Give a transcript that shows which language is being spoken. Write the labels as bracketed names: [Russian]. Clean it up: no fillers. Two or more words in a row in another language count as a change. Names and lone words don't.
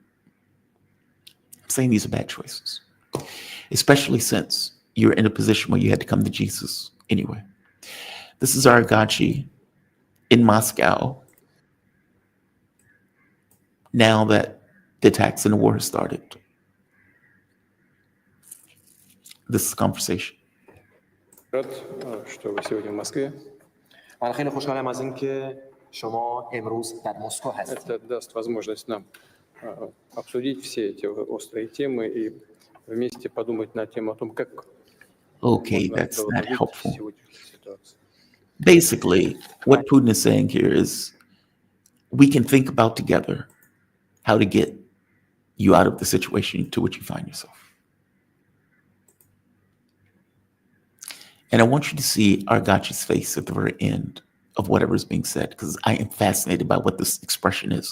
[English] I'm saying these are bad choices, especially since you're in a position where you had to come to Jesus anyway. This is Aragachi in Moscow now that the attacks and the war has started. This is a conversation. [Russian] Рад, что вы сегодня в Москве. [Persian] من خیلی خوشحالم از اینکه شما امروز در مسکو هستید. [Russian] Это даст возможность нам обсудить все эти острые темы и вместе подумать на тему о том, как [English] Okay, that's not helpful. Basically, what Putin is saying here is we can think about together how to get you out of the situation to which you find yourself. And I want you to see Aragachi's face at the very end of whatever is being said, because I am fascinated by what this expression is.